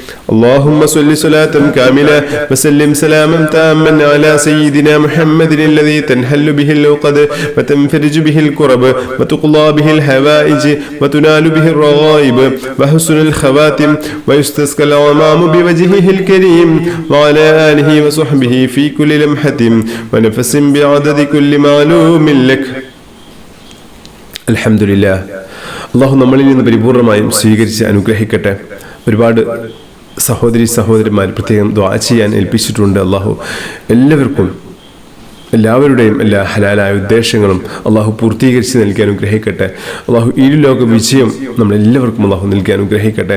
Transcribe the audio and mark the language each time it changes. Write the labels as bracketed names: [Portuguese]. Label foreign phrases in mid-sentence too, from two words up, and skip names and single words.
[Arabic] اللهم صل صلاة كاملة وسلم سلاما تاما على سيدنا محمد الذي تنحل به العقد وتنفرج به الكرب وتقضى به الحوائج وتنال به الرغائب وحسن الخواتم ويستسقى الغمام بوجهه الكريم وعلى آله وصحبه في كل لمحة ونفس بعدد كل معلوم لك. الحمد لله. [Malayalam] അള്ളാഹു നമ്മളിൽ നിന്ന് പരിപൂർണമായും സ്വീകരിച്ച് അനുഗ്രഹിക്കട്ടെ. ഒരുപാട് സഹോദരിമാർ പ്രത്യേകം ദുആ ചെയ്യാൻ ഏൽപ്പിച്ചിട്ടുണ്ട്. അള്ളാഹു എല്ലാവരുടെയും എല്ലാ ഹലാലായ ഉദ്ദേശങ്ങളും അള്ളാഹു പൂർത്തീകരിച്ച് നൽകി അനുഗ്രഹിക്കട്ടെ. അള്ളാഹു ഇരുലോക വിജയം നമ്മളെല്ലാവർക്കും അള്ളാഹു നൽകി അനുഗ്രഹിക്കട്ടെ.